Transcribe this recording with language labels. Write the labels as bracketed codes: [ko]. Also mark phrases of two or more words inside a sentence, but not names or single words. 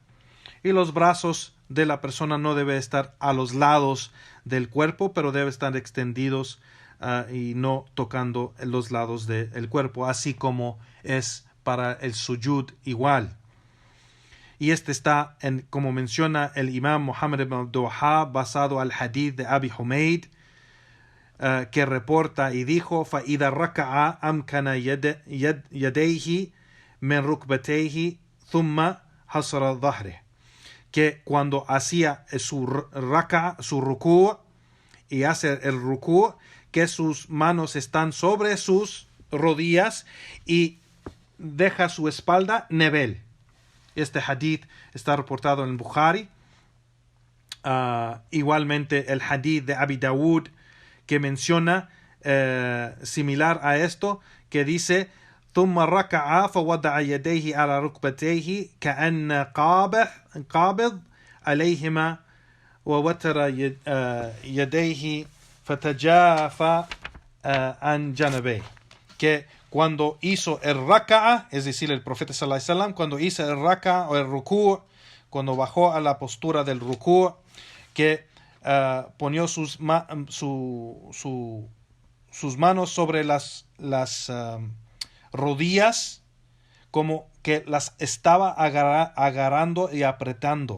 [es] Y los brazos de la persona no debe estar a los lados del cuerpo, pero debe estar extendidos y no tocando los lados del cuerpo, así como es para el sujud igual. Y este está, como menciona el imam Muhammad ibn Abdul Wahhab, basado al hadith de Abi Humayd, que reporta y dijo: [ar] فَإِذَا رَكَعَ أَمْكَنَ يَدَيْهِ مِنْ رُكْبَتَيْهِ ثُمَّ حَصَرَ ظَهْرِهِ, [es] que cuando hacía su rukú y hace el rukú, que sus manos están sobre sus rodillas y deja su espalda nivel. Este hadith está reportado en Bukhari. Igualmente el hadith de Abi Dawud, que menciona similar a esto, que dice: [ar] ثم ركع فوضع يديه على ركبتيه كأن قابض عليهما ووتر يديه فتجافى عن جانبيه. [es] Que cuando hizo el raka'a, es decir, el profeta [ar] صلى الله عليه وسلم, [es] cuando hizo el raka'a o el rukú, cuando bajó a la postura del rukú, que ponió sus manos sobre las rodillas, como que las estaba agarrando y apretando.